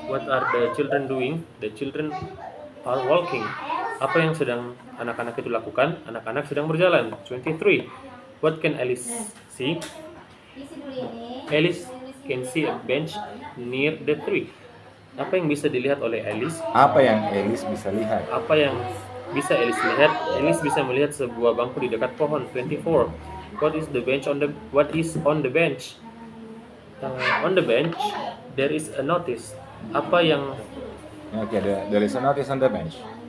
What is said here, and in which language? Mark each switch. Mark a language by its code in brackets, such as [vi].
[en] What are the children doing? The children are walking. [id] Apa yang sedang anak-anak itu lakukan? Anak-anak sedang berjalan. [en] 23. What can Alice see? Alice can see a bench near the tree. [id] Apa yang bisa dilihat oleh Alice? Apa yang Alice bisa lihat? Apa yang bisa Alice lihat? Alice bisa melihat sebuah bangku di dekat pohon. [en] 24. What is on the bench? On the bench there is a notice. [id] Apa yang [en] there is a notice on the bench.